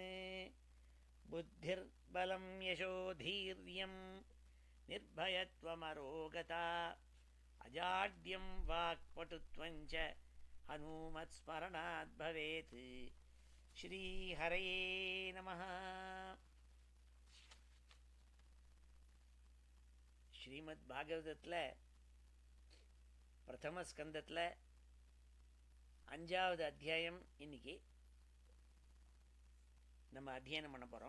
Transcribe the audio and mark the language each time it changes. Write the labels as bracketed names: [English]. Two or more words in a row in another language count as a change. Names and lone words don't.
[Sanskrit] बुद्धिर्बलं यशोधीर्यं निर्भयत्वमरोगता अजाड्यं वाक्पटुत्वं च हनुमत्स्मरणात् भवेत्। श्रीहरये नमः। [Tamil] ஸ்ரீமத் பாகவதத்தில் பிரதம ஸ்கந்தத்தில் 5வது அத்தியாயம் இன்னைக்கு நம்ம அத்தியனம் பண்ண போகிறோம்.